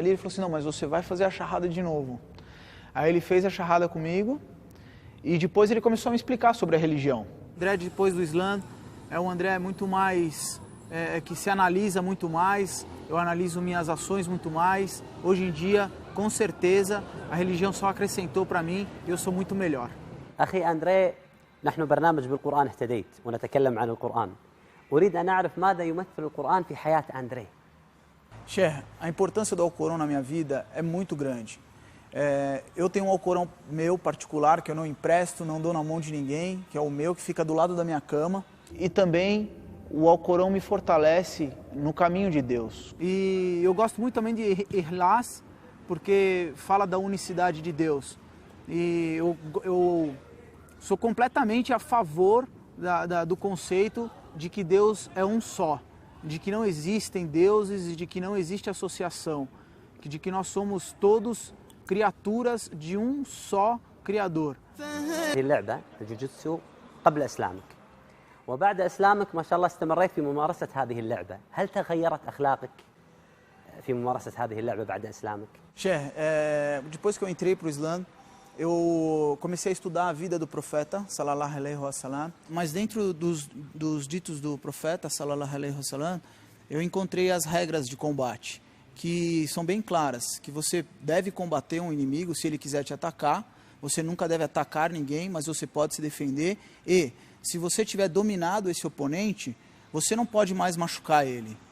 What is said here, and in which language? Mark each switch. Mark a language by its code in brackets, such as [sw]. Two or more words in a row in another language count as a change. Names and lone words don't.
[pt] Ele falou assim, não, mas você vai fazer a shahada de novo. Aí ele fez a shahada comigo e depois ele começou a me explicar sobre a religião. O André, depois do Islã, é um André muito mais... que se analisa muito mais, eu analiso minhas ações muito mais. Hoje em dia, com certeza, a religião só acrescentou para mim e eu sou muito melhor. [ar] أخي أندري، نحن برنامج بالقرآن اهتديت ونتكلم عن القرآن. أريد أن أعرف ماذا يمثل القرآن في حياة أندري. [pt] Sheikh, a importância do Alcorão na minha vida é muito grande. Eu tenho um Alcorão meu particular que eu não empresto, não dou na mão de ninguém, que é o meu, que fica do lado da minha cama. E também o Alcorão me fortalece no caminho de Deus. E eu gosto muito também de Ikhlas, porque fala da unicidade de Deus. E eu sou completamente a favor do conceito de que Deus é um só, de que não existem deuses e de que não existe associação, de que nós somos todos criaturas de um só Criador. [ar] اللعبة الجوجيتسو قبل إسلامك وبعد إسلامك ما شاء الله استمريت في ممارسة هذه اللعبة. هل تغيرت أخلاقك في ممارسة هذه اللعبة بعد إسلامك؟ [pt] Sheikh, depois que eu entrei para o Islã, eu comecei a estudar a vida do profeta, [ar] صلى الله عليه وسلم, [pt] mas dentro dos ditos do profeta, [ar] صلى الله عليه وسلم, [pt] eu encontrei as regras de combate, que são bem claras, que você deve combater um inimigo se ele quiser te atacar, você nunca deve atacar ninguém, mas você pode se defender e se você tiver dominado esse oponente, você não pode mais machucar ele.